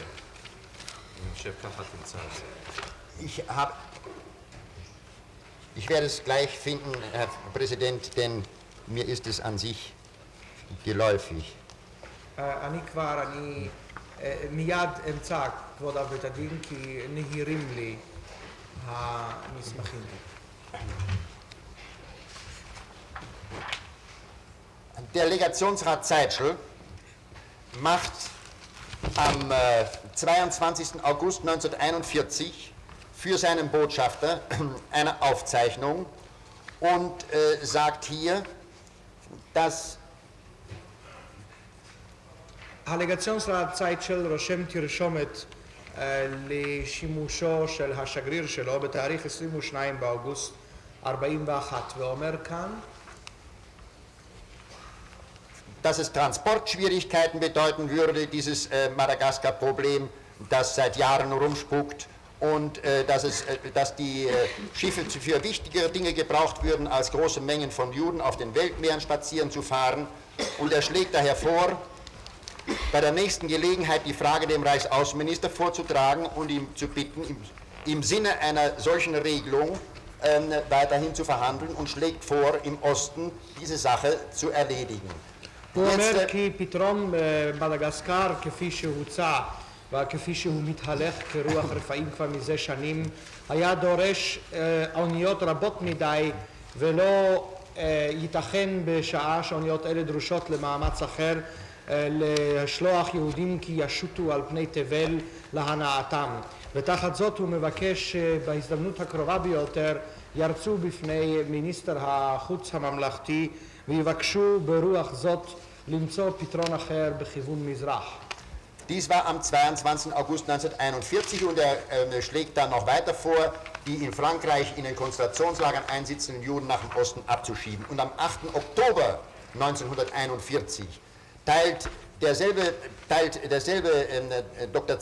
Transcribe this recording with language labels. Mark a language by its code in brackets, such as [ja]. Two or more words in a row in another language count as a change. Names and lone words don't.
[he] אני חושב ככה תמצא את זה. [de] Ich werde es gleich finden, Herr Präsident, denn mir ist es an sich geläufig. [he] אני מיד אמצא, כבוד אב בית הדין, כי נהירים לי המסמכים. [de] Der Legationsrat Zeitschel macht am 22. August 1941 für seinen Botschafter eine Aufzeichnung und sagt hier, dass [he] הלגציונסרט צייטשל רושם תרשומת לשימושו של השגריר שלו בתאריך 22 באוגוסט 41 ואומר כאן [de] dass es Transportschwierigkeiten bedeuten würde, dieses Madagaskar-Problem, das seit Jahren rumspukt und dass die Schiffe für wichtigere Dinge gebraucht würden, als große Mengen von Juden auf den Weltmeeren spazieren zu fahren. Und er schlägt daher vor, bei der nächsten Gelegenheit die Frage dem Reichsaußenminister vorzutragen und ihm zu bitten, im Sinne einer solchen Regelung weiterhin zu verhandeln und schlägt vor, im Osten diese Sache zu erledigen. [he] הוא אומר כי פתרון מדגסקר כפי שהוצע וכפי שהוא מתהלך כרוח רפאים כבר מזה שנים היה דורש אוניות רבות מדי ולא ייתכן בשעה שאוניות אלה דרושות למאמץ אחר לשלוח יהודים כי ישוטו על פני תבל להנאתם ותחת זאת הוא מבקש בהזדמנות הקרובה ביותר ירצו בפני מיניסטר החוץ הממלכתי ויבקשו ברוח זאת למצוא פתרון אחר בכיוון מזרח. [de] Dies war am 22. August 1941 und er schlägt dann noch weiter vor, die in Frankreich in den Konzentrationslagern einsitzenden Juden nach dem Osten abzuschieben. Und am 8. Oktober 1941 teilt derselbe Dr.